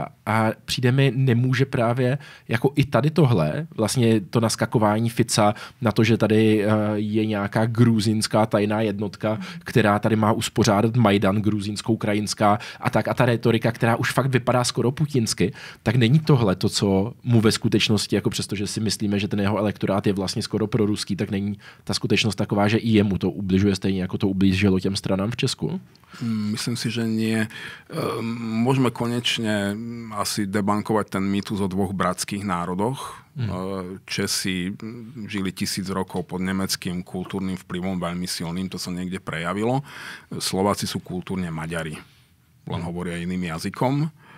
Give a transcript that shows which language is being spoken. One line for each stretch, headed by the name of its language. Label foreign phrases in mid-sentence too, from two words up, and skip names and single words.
Czech: A přijde mi, nemůže právě jako i tady tohle, vlastně to naskakování Fica na to, že tady je nějaká gruzínská tajná jednotka, která tady má uspořádat Majdan, gruzínsko-ukrajinská a tak. A ta retorika, která už fakt vypadá skoro putinsky, tak není tohle to, co mu ve skutečnosti, jako přestože si myslíme, že ten jeho elektorát je vlastně skoro proruský, tak není ta skutečnost taková, že i jemu to ubližuje stejně, jako to ublížilo těm stranám v Česku?
Slovak: Myslím si, že nie. Môžeme konečne asi debankovať ten mýtus o dvoch bratských národoch. Česi žili 1000 rokov pod nemeckým kultúrnym vplyvom veľmi silným, to sa niekde prejavilo. Slováci sú kultúrne Maďari, len hovoria iným jazykom.